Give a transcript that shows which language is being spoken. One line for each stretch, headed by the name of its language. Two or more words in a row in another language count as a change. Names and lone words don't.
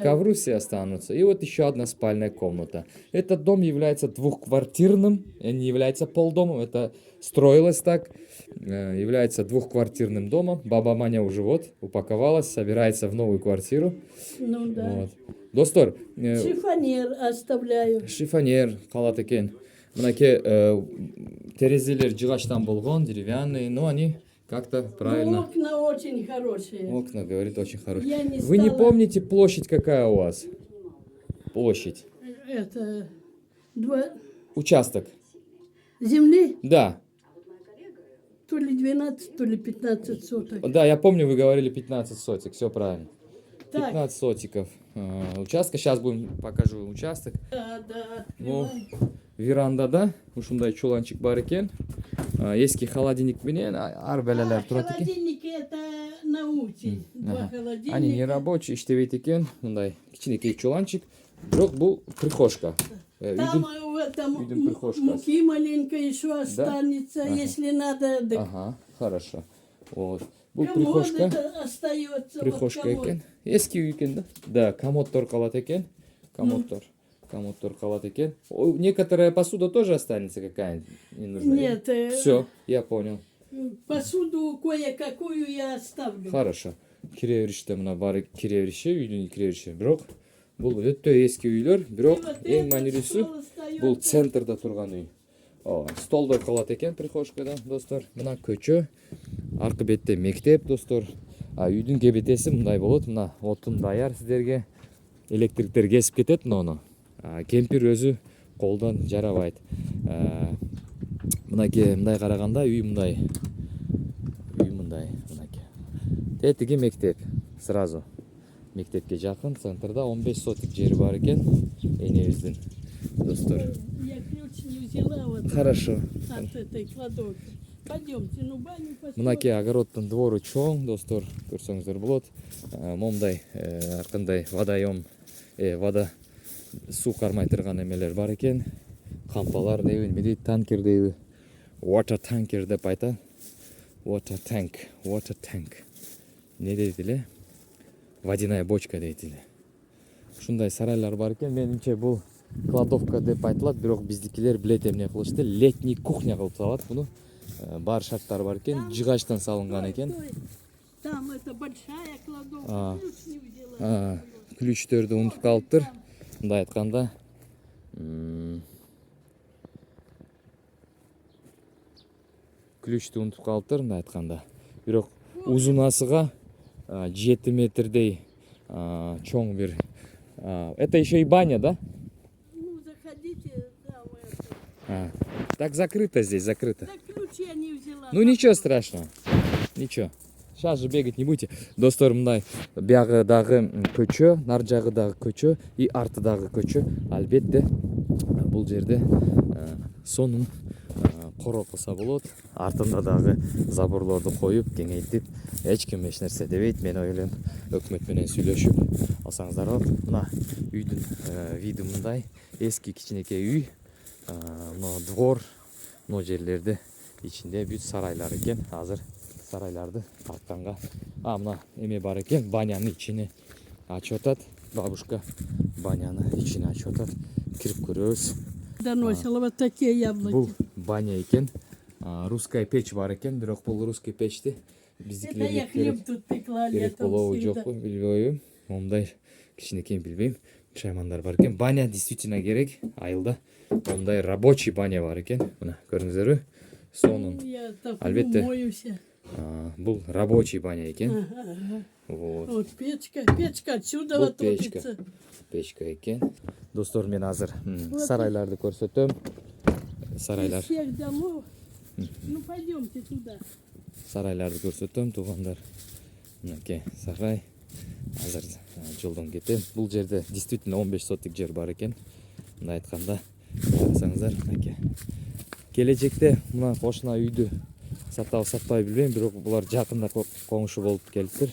Russian: Ковры все останутся. И вот еще одна спальная комната. Этот дом является двухквартирным, не является полдомом. Это строилось так. Является двухквартирным домом. Баба Маня уже вот упаковалась, собирается в новую квартиру. Ну да. Вот.
Kyrgyz: Достор,
Russian: Шифонер оставляю.
Kyrgyz: шифонер, халат экен. Мынаке терезелер жигаштан болгон,
Russian: деревянные, но они как-то Ну, правильно. окна очень хорошие. Окна, говорит, очень хорошие. Я не Вы не стала- помните площадь какая у вас? Площадь. Это два Участок. земли, Да, то ли 12, то ли 15 соток. да, я помню, вы говорили 15 сотик, все правильно. Так, 15 сотиков участка. Сейчас покажу участок. да, Ну, открывай.
Kyrgyz: верандада ушундай чуланчик бар экен. Эски холодильник менен ар белелер турат экен.
Russian: Холодильники это на ути. Два Ага. холодильника. Они не рабочие,
Kyrgyz: иштебейт экен. Мындай кичинекей чуланчик. Бирок бул прихожка.
Russian: Там в этом
Kyrgyz: үйдүн прихожкасы.
Russian: муки маленько еще останется, Ага. если надо. Да. Ага, хорошо. Вот. Бул Комод
Kyrgyz: прихожка.
Russian: это остается.
Kyrgyz: Прихожка
Russian: вот комод.
Kyrgyz: экен. Эски үй экен да? Да, комодтор калат экен. Комодтор. Комодтор калат экен.
Russian: Некоторая посуда тоже останется какая-нибудь не нужна. Нет, Все, я понял. посуду кое-какую я оставлю. Хорошо.
Kyrgyz: Киревериште мына бары киревериши, үйдүн киревериши. Бирок бул өтө эски үйлөр, бирок
Russian: И вот
Kyrgyz: эң
Russian: этот
Kyrgyz: маанилүүсү
Russian: стол остается.
Kyrgyz: бул центрда турган үй. Столдор калат экен прихожкада, достор. Мына көчө, аркы бетте мектеп, достор. Үйдүн кебетеси мындай болот. Мына отун даяр сиздерге. Электриктер кесип кетет муну. Кемпир өзү колдон жарабайт. Мынакей мындай караганда үй мындай. Үй мындай, мынакей. Тетиги мектеп сразу. Мектепке жакын, центрда 15 сотик жери бар экен. Энебиздин, достор.
Russian: Я ключ не взяла вот Хорошо. от этой кладовки. Пойдемте, ну баню построим.
Kyrgyz: Мынакей огороддун двору чоң, достор. Көрсөңүздөр болот. Момундай аркандай водоем, вода суу кармай турган эмелер бар экен. Кампалар дейби, неме дейт, танкер дейби.
English: Water tanker
Kyrgyz: деп айтат.
English: Water tank.
Kyrgyz: Не дейт эле?
Russian: Водяная бочка
Kyrgyz: дейт эле. Ушундай сарайлар бар экен. Менимче бул кладовка деп айтылат, бирок биздикилер билет эмне кылышты.
Russian: Летний кухня
Kyrgyz: кылып салат буну. Бар шарттары бар экен. Жыгачтан салынган экен.
Russian: Стой. Там это большая кладовка, ключ не взяла. Ключтөрдү унутуп калыптыр. Мындай айтканда, ключту унутуп калыптыр, мындай айтканда. Бирок узунасыга 7 метрдей чоң бир. Это еще и баня, да? Ну, заходите, там это. Так закрыто здесь, закрыто. Да ключ я не взяла. Ну ничего страшного. Ничего. Сейчас же бегать не будете.
Kyrgyz: Достор, мындай биягыдагы көчө, нар жагыдагы көчө и артыдагы көчө. Албетте бул жерде сонун коро кылса болот. Артында дагы заборлорду коюп, кеңейтип, эч ким эч нерсе дебейт. Мен ойлойм, өкмөт менен сүйлөшүп алсаңыздар болот. Мына үйдүн види мындай. Эски кичинекей үй. Мына двор, мына жерлерде ичинде бүт сарайлар экен. Азыр сарайларды тартканга. Мына эме бар экен, банянын ичини ачып атат. Бабушка банянын ичини ачып атат. Кирип көрөбүз.
Russian: Доносила вот такие яблоки.
Kyrgyz: Бул баня экен.
Russian: Русская печь
Kyrgyz: бар экен, бирок бул русский печти
Russian: Это
Kyrgyz: биздикилерге
Russian: я хлеб тут пекла
Kyrgyz: керек
Russian: летом
Kyrgyz: болобу
Russian: всегда.
Kyrgyz: жокпу билбейм. Момундай кичинекей билбейм. Шаймандар бар экен. Баня действительно керек. Айылда момундай рабочий баня бар экен. Мына көрдүңүздөрбү? Сонун.
Russian: Ну, я так
Kyrgyz: Албетте.
Russian: моюсь.
Kyrgyz: Бул рабочий баня экен.
Russian: Вот. Вот печка отсюда
Kyrgyz: Бул
Russian: вот печка. топится.
Kyrgyz: Печка экен. Достор, мен азыр сарайларды көрсөтөм. Сарайлар.
Russian: Из всех домов. Ну пойдемте туда.
Kyrgyz: Сарайларды көрсөтөм, туугандар. Мынакей сарай. Азыр жолдон кетем. Бул жерде действительно 15 сотик жер бар экен. Мындай айтканда, карасаңыздар, мынакей. Келечекте мына кошуна үйдү сатабы сатпай билбейм, бирок булар жакында коңшу болуп келиптир.